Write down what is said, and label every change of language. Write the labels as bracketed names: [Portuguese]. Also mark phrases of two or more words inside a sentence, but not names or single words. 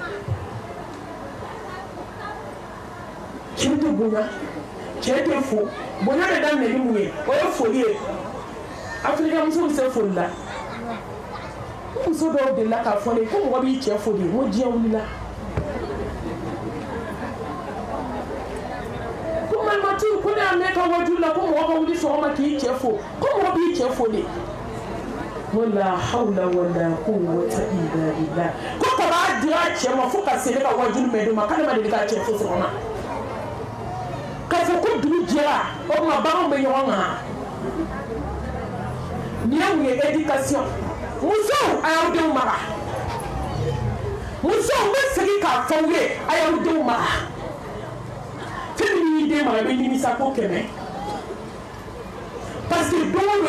[Bambara] cɛ tɛ bonya cɛ tɛ fo bonya bɛ daminɛ ni mun ye o ye foli ye Afirika muso bɛ se foli la muso dɔw delila k'a fɔ ne ko mɔgɔ b'i cɛ fo de n ko diɲɛ wulila ko malimatu ko ne y'a mɛn ka wajulu la ko mɔgɔ ka wuli sɔgɔma k'i cɛ fo ko mɔgɔ b'i cɛ fo de ko [Arabic] لا حول ولا قوة إلا بالله [Bambara] ko ka b'a dira cɛ ma fo ka se ne ka wajulu mɛn d'o ma k'ale ma deli k'a cɛ fo sɔgɔma k'a fɔ ko dugu jɛra o tuma baganw bɛ ɲɔgɔn kan nin ye mun ye éducation musow a y'aw denw mara musow bɛ segin k'a fɔ aw ye a y'aw denw mara fɛn min y'i den mara i bɛ nimisa ko 100 [French] parce que [Bambara] don o don